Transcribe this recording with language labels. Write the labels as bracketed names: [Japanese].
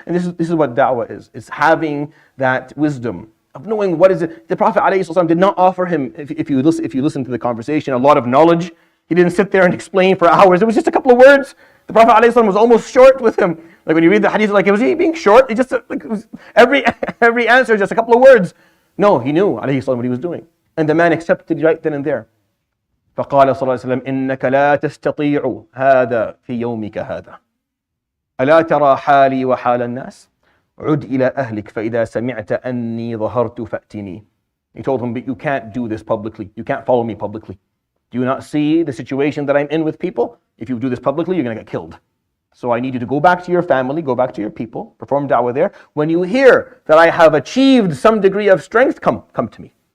[English] And this is what da'wah is having that wisdom of knowing what is it. The Prophet ﷺ did not offer him, if you listen to the conversation, a lot of knowledge. He didn't sit there and explain for hours. It was just a couple of words. The Prophet ﷺ was almost short with him. Like when you read the hadith, was he being short? Every answer is just a couple of words. No, he knew ﷺ what he was doing. And the man accepted right then and there. [Arabic] فقال صلى الله عليه وسلم إنك لا تستطيع هذا في يومك هذا ألا ترى حالي وحال الناس عد إلى أهلك فإذا سمعت أني ظهرت فأتني. [English] He told him, but you can't do this publicly. You can't follow me publicly. Do you not see the situation that I'm in with people? If you do this publicly, you're going to get killed. So I need you to go back to your family, go back to your people, perform da'wah there. When you hear that I have achieved some degree of strength, come to me.